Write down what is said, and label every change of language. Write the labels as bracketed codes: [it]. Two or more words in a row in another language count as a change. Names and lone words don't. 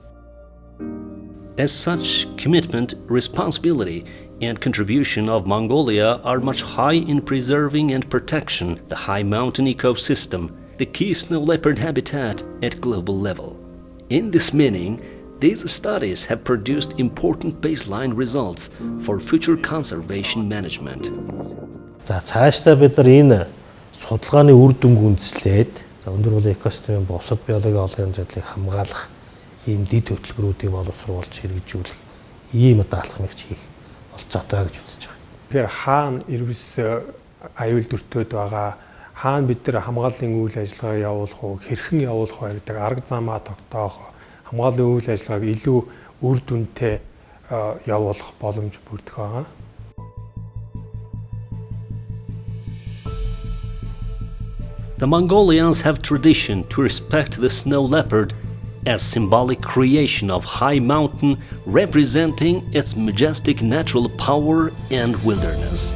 [en] As such, commitment, responsibility, and contribution of Mongolia are much high in preserving and protection the high mountain ecosystem, the key snow leopard habitat at global level. In this meaning, these studies have produced important baseline results for future conservation management. [mn] За цаашдаа бид нар энэ судалгааны үр дүнг үндэслээд өндөр уулын экосистемийн бусад биологийн олонний задлыг хамгаалах ийм дэд хөтөлбөрүүдийг боловсруулж хэрэгжүүлэх ийм алхмыг хийх болцоотой гэж үзэж байгаа. Тэгэхээр хаана эрвэс аюул дүртөөд байгаа, хаана бид нар хамгааллын үйл ажиллагаа явуулах уу, хэрхэн явуулах вэ гэдэг арга замаа тогтоох, хамгааллын үйл ажиллагааг илүү үр дүнтэй явуулах боломж бүрдэх байгаа. [en] The Mongolians have tradition to respect the snow leopard as symbolic creation of high mountain representing its majestic natural power and wilderness.